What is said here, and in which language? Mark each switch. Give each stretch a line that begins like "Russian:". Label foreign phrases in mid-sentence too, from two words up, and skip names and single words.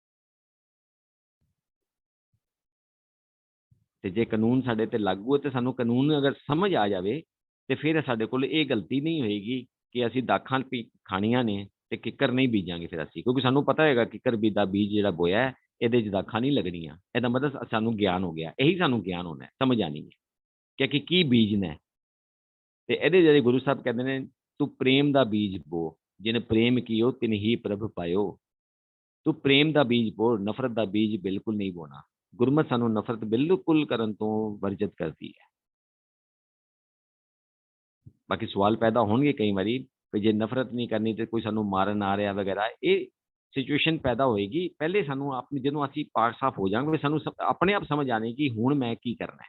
Punjabi: ਤੇ ਜੇ ਕਾਨੂੰਨ ਸਾਡੇ ਤੇ ਲਾਗੂ ਹੈ ਤੇ ਸਾਨੂੰ ਕਾਨੂੰਨ ਅਗਰ ਸਮਝ ਆ ਜਾਵੇ ਤੇ ਫਿਰ ਸਾਡੇ ਕੋਲ ਇਹ ਗਲਤੀ ਨਹੀਂ ਹੋਏਗੀ ਕਿ ਅਸੀਂ ਦਾਖਾਂ ਖਾਣੀਆਂ ਨੇ ਤੇ ਕਿੱਕਰ ਨਹੀਂ ਬੀਜਾਂਗੇ ਫਿਰ ਅਸੀਂ, ਕਿਉਂਕਿ ਸਾਨੂੰ ਪਤਾ ਹੈਗਾ ਕਿੱਕਰ ਦਾ ਬੀਜ ਜਿਹੜਾ ਬੋਇਆ ਹੈ ਇਹਦੇ 'ਚ ਦਾਖਾਂ ਨਹੀਂ ਲੱਗਣੀਆਂ। ਇਹਦਾ ਮਤਲਬ ਸਾਨੂੰ ਗਿਆਨ ਹੋ ਗਿਆ। ਇਹੀ ਸਾਨੂੰ ਗਿਆਨ ਹੋਣਾ, ਸਮਝ ਆਣੀ ਹੈ ਕਿ ਕੀ ਬੀਜਣਾ। ਤੇ ਇਹਦੇ ਜਿਹੜੇ ਗੁਰੂ ਸਾਹਿਬ ਕਹਿੰਦੇ ਨੇ, ਤੂੰ ਪ੍ਰੇਮ ਦਾ ਬੀਜ ਬੋ,
Braj: जिन प्रेम कियो तिन ही प्रभ पायो।
Punjabi: ਤੂ ਪ੍ਰੇਮ ਦਾ ਬੀਜ ਬੋ, ਨਫ਼ਰਤ ਦਾ ਬੀਜ ਬਿਲਕੁਲ ਨਹੀਂ ਬੋਣਾ। ਗੁਰਮਤਿ ਸਾਨੂੰ ਨਫ਼ਰਤ ਬਿਲਕੁਲ ਕਰਨ ਤੋਂ ਵਰਜਿਤ ਕਰਦੀ ਹੈ। ਬਾਕੀ ਸਵਾਲ ਪੈਦਾ ਹੋਣਗੇ ਕਈ ਵਾਰੀ ਕਿ ਜੇ ਨਫ਼ਰਤ ਨਹੀਂ ਕਰਨੀ ਤੇ ਕੋਈ ਸਾਨੂੰ ਮਾਰਨ ਆ ਰਿਹਾ ਵਗੈਰਾ, ਇਹ ਸਿਚੁਏਸ਼ਨ ਪੈਦਾ ਹੋਏਗੀ। ਪਹਿਲੇ ਸਾਨੂੰ ਆਪਣੀ, ਜਦੋਂ ਅਸੀਂ ਪਾਕ ਸਾਫ ਹੋ ਜਾਵਾਂਗੇ, ਸਾਨੂੰ ਆਪਣੇ ਆਪ ਸਮਝ ਆਣੀ ਕਿ ਹੁਣ ਮੈਂ ਕੀ ਕਰਨਾ ਹੈ।